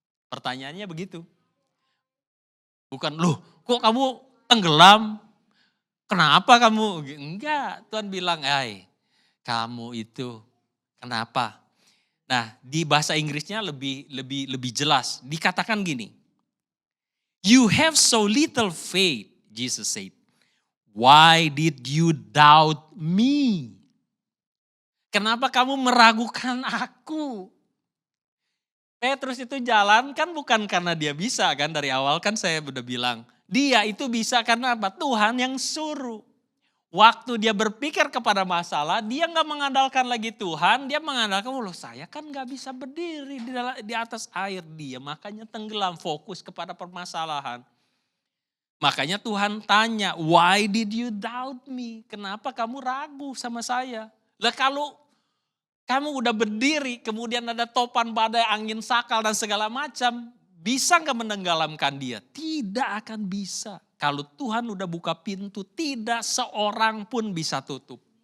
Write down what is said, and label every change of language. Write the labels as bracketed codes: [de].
[id] Pertanyaannya begitu. Bukan, loh kok kamu tenggelam? Kenapa kamu? Enggak, Tuhan bilang, hai kamu itu kenapa? Nah di bahasa Inggrisnya lebih jelas. Dikatakan gini, [en] you have so little faith, Jesus said. Why did you doubt me? [id] Kenapa kamu meragukan aku? Petrus itu jalan kan bukan karena dia bisa kan, dari awal kan saya udah bilang. Dia itu bisa karena apa? Tuhan yang suruh. Waktu dia berpikir kepada masalah, dia gak mengandalkan lagi Tuhan, dia mengandalkan, loh saya kan gak bisa berdiri di atas air. Dia makanya tenggelam, fokus kepada permasalahan. Makanya Tuhan tanya, [en] why did you doubt me? [id] Kenapa kamu ragu sama saya? Lah kalau kamu udah berdiri, kemudian ada topan badai, angin sakal dan segala macam, bisa gak menenggelamkan dia? Tidak akan bisa. Kalau Tuhan udah buka pintu, tidak seorang pun bisa tutup.